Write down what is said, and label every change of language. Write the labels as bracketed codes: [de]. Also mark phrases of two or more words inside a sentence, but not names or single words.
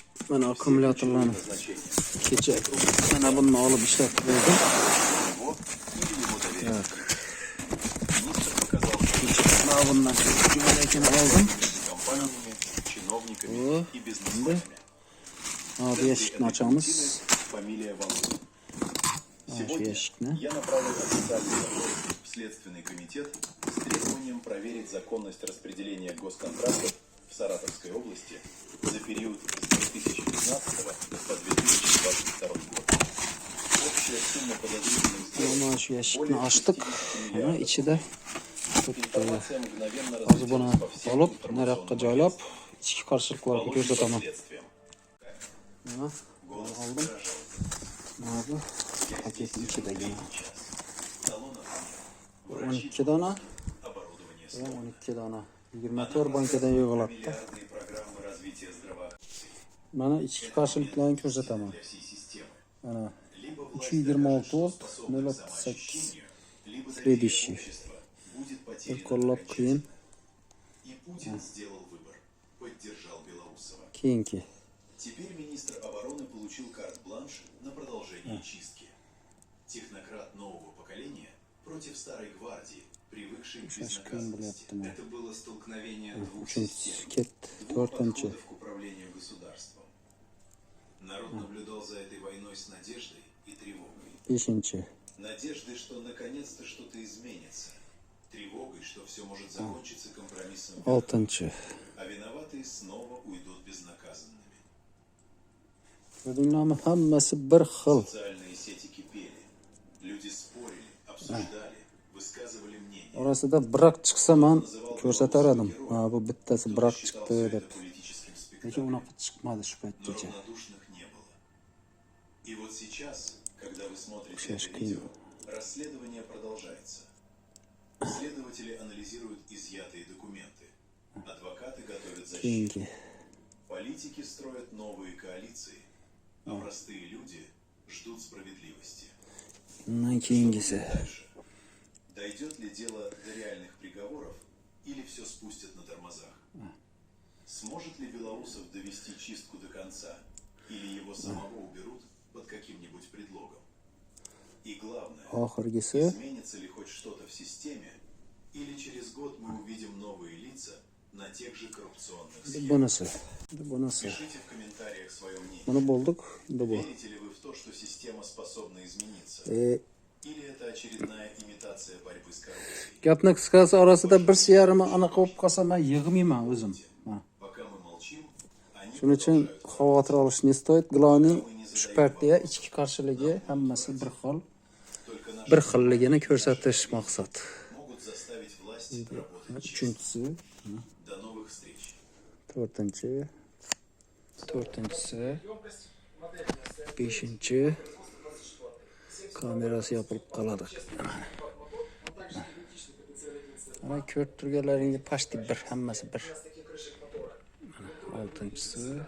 [uz] Mana akkumulyatorlarni kecha mana buni olib ishlatib qo'ydim. Mana bundan jo'nakini oldim. Bu eshikni ochamiz. [ru] Сегодня я направлю официальный запрос в Следственный комитет с требованием проверить законность распределения госконтрактов в Саратовской области за период с 2015 по 2022 год. Общая сумма подозрительных [uz] Mana shu eshikni ochdik. Mana ichida [ru] информация мгновенно [uz] hozir buni [ru] разлетелась по всем [uz] olib, [ru] информационным [uz] naryoqqa joylab, [ru] агентствам. [uz] ichki qarshiliklarni ko'rsataman. [ru] Последствиям. [uz] Mana [ru] Голос [uz] oldim. [ru] граждан. [uz] Mana bu paketning ichidagi [ru] Талонов нет. [uz] 12 dona, [ru] Оборудование [uz] 12 dona, 24 bankadan yig'iladi. [ru] миллиардные программы развития здравоохранения [uz] Mana ichki qarshiliklarni ko'rsataman. [ru] для всей системы. [uz] Mana [ru] Либо [uz] 326 volt, [ru] способна к 0.8 самоочищению, либо следующий. общество будет потеряно [uz] qo'llab qiyin. [ru] И Путин сделал выбор. Поддержал Белоусова. [uz] Keyingi [ru] Теперь министр обороны получил карт-бланш на продолжение чистки. Технократ нового поколения против старой гвардии, привыкшей к безнаказанности. Это было столкновение двух систем, [uz] ket [ru] двух [uz] 4-chi. [ru] подходов к управлению государством. Народ наблюдал за этой войной с надеждой и тревогой. [uz] 5-chi. [ru] Надеждой, что наконец-то что-то изменится. Тревогой, что все может закончиться компромиссом. [uz] 6-chi. [ru] А виноватые снова уйдут безнаказанными. [uz] Ko'rdinglarmi? Hammasi bir xil. [ru] Социальные сети кипели. Люди спорили, обсуждали, высказывали мнение. [uz] Orasida biroq chiqsa men ko'rsatar edim. Ha, bu bittasi biroq chiqdi [ru] Считал [uz] deb. [ru] это политическим [uz] Lekin [ru] спектаклем, [uz] unaqa chiqmadi shu [ru] но [uz] paytgacha. [ru] равнодушных не было. И вот сейчас, когда вы смотрите Сейчас это видео, расследование продолжается. Следователи анализируют изъятые документы. Адвокаты готовят защиту. [uz] Keyingi [ru] Политики строят новые коалиции, а простые люди ждут справедливости. [uz] undan keyingisi. [ru] Дальше. Дойдет ли дело до реальных приговоров или все спустят на тормозах? Сможет ли Белоусов довести чистку до конца или его самого уберут под каким-нибудь предлогом? И главное, [uz] Oxirgisi [ru] изменится ли хоть что-то в системе или через год мы увидим новые лица на тех же коррупционных схемах? [uz] bunisi. [ru] Пишите в комментариях свое мнение. [uz] Buni bo'ldik. Endi bu. [ru] Верите ли вы в то, что система способна измениться? Или это очередная имитация борьбы с коррупцией? [uz] Gapni qisqasi orasida bir yarimni anaqa bo'lib qolsa men yig'mayman o'zim. [ru] Пока мы молчим, они [uz] Shuning uchun xavotir olish [ru] не стоит. [uz] Gloning shu partiya ichki qarshiligi hammasi bir xil. [ru] только наши [uz] Bir xilligini ko'rsatish maqsad. [ru] могут заставить власть работать честно. [uz] Uchinchisi, [ru] До новых встреч. [uz] to'rtinchisi, beshinchi kamerasi yopilib qoladi. Mana ko'rib turganlaringga pashti bir, hammasi bir. Mana oltinchisi.